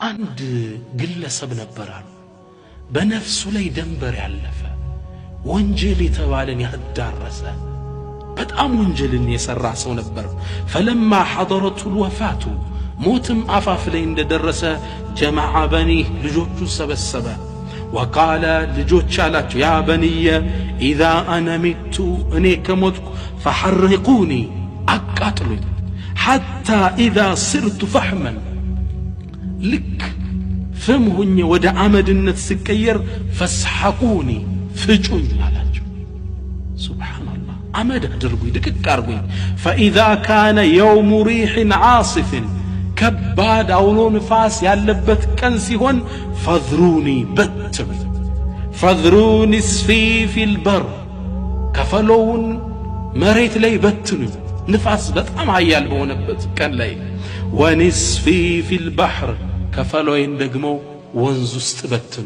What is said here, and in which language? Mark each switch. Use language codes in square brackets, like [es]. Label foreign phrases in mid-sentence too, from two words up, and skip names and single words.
[am] አንድ ግለሰብ ነበር አሉ በነፍሱ ላይ ደንበር ያለፈ ወንጀል የተባለን ያዳረሰ በጣም ወንጀልን የሰራ ሰው ነበር። [ar] فلما حضرته الوفاة [am] ሞትም አፋፍ ላይ እንደደረሰ [ar] جمع بنيه [am] ልጆቹ ሰበሰበ። وقال ልጆች አላቸው [ar] يا بني إذا أنا مت [am] እኔ ከሞትኩ فحرقوني አቃጥሉኝ [ar] حتى إذا صرت فحما [am] ልክ ፍም ሆኜ ወደ አመድነት ስቀየር ፈስሐቁኒ ፍጩኝ አላቸው። ሱብሃንአላህ አመድ አድርጉኝ ድቅቅ አርጉኝ። [ar] فإذا كان يوم ريح عاصف [am] ከባድ አውሎ ንፋስ ያለበት ቀን ሲሆን ፈዝሩኒ በትሩኝ [ar] فذروني نصفي في البر [am] ከፈለውን መሬት ላይ በትኑኝ ንፋስ በጣም ኃያል በሆነበት ቀን ላይ [ar] ونصفي في البحر [am] ከፈለውን ደግሞ ወንዝ ውስጥ በትኑኝ